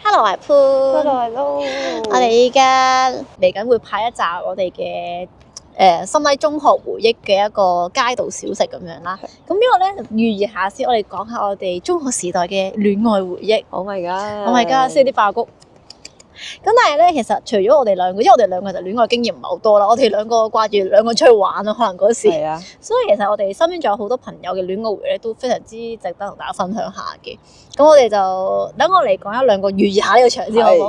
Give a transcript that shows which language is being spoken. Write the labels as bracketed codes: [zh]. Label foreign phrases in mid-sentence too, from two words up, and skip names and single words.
[yue] Hello，我係潘。 Hello。我哋依家嚟緊會拍一集我哋嘅心底中學回憶嘅一個街道小食咁樣啦。咁呢個咧預熱下先，我哋講下我哋中學時代嘅戀愛回憶。 [en] Oh my god！ Oh my god！ [yue] 先啲爆谷。咁但係咧，其實除咗我哋兩個，因為我哋兩個就戀愛經驗唔係好多啦，我哋兩個掛住兩個出去玩咯，可能嗰時。係啊。所以其實我哋身邊仲有好多朋友嘅戀愛回憶都非常之值得同大家分享下嘅。咁我哋就等我嚟講一兩個預熱下呢個場先，好唔好？